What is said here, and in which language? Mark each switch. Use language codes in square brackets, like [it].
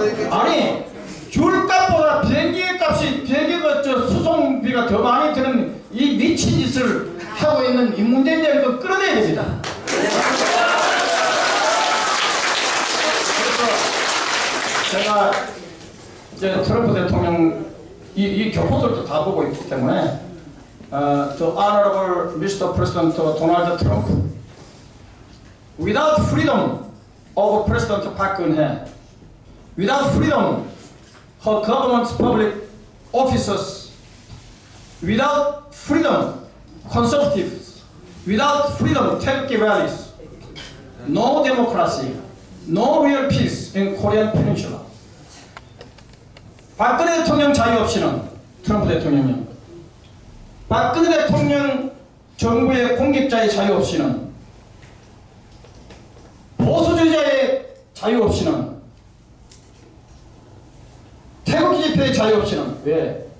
[ko] 아니 귤값보다 비행기 저 수송비가 더 많이 드는 이 미친 짓을 하고 있는 이 문재인을 그 끌어내야 됩니다. 그래서 제가 이제 트럼프 대통령 이 교포들도 다 보고 있기 때문에 [en] The Honorable Mr. President Donald Trump, without freedom of President Park Geun-hye, without freedom of government's public officers, without freedom conservatives, without freedom 태극기 rallies, no democracy, no real peace in Korean Peninsula. [ko] 박근혜 대통령 자유 없이는 트럼프 대통령은 박근혜 대통령 정부의 공직자의 자유 없이는 보수주의자의 자유 없이는 태극기 집회의 자유 없이는 왜?